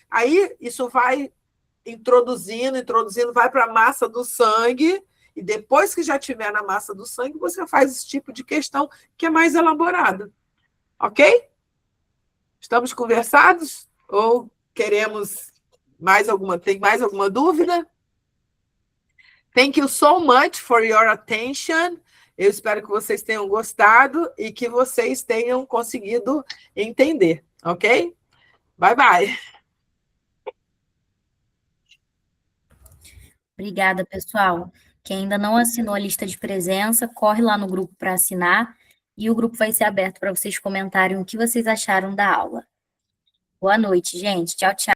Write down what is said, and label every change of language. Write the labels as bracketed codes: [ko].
[pt] Aí isso vai introduzindo, vai para a massa do sangue, e depois que já estiver na massa do sangue, você faz esse tipo de questão que é mais elaborada. Ok? Estamos conversados? Ou queremos tem mais alguma dúvida? [en] Thank you so much for your attention. [pt] Eu espero que vocês tenham gostado e que vocês tenham conseguido entender, ok? [en] Bye, bye. [pt] Obrigada, pessoal. Quem ainda não assinou a lista de presença, corre lá no grupo para assinar e o grupo vai ser aberto para vocês comentarem o que vocês acharam da aula. Boa noite, gente. Tchau, tchau.